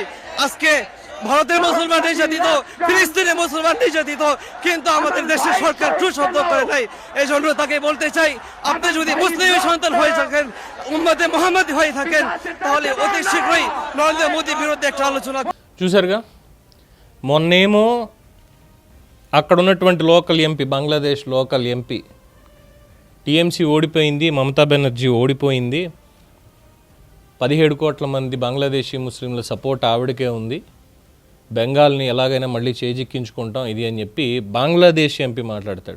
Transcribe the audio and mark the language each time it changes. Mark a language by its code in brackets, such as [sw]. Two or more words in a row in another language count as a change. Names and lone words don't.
[bn] আজকে ভারতের মুসলমান নির্যাতিত, ফিলিস্তিনের মুসলমান নির্যাতিত, কিন্তু আমাদের দেশের সরকার টু শব্দ করে নাই। এই জন্য তাকে বলতে চাই, আপনি যদি মুসলিম সন্তান হয়ে থাকেন, উম্মতে মুহাম্মদ হয়ে থাকেন, তাহলে অতি শীঘ্রই নরেন্দ্র মোদীর বিরুদ্ধে একটা ఆలోచన। [te] చూసారుగా, మొన్నేమో అక్కడ ఉన్నటువంటి [en] local MP, [te] బంగ్లాదేశ్ [en] local MP, [te] టీఎంసీ ఓడిపోయింది, మమతా బెనర్జీ ఓడిపోయింది, 17 కోట్ల మంది బంగ్లాదేశీ ముస్లింల సపోర్ట్ ఆవిడకే ఉంది, బెంగాల్ని ఎలాగైనా మళ్ళీ చేజిక్కించుకుంటాం ఇది అని చెప్పి బంగ్లాదేశ్ ఎంపీ మాట్లాడతాడు.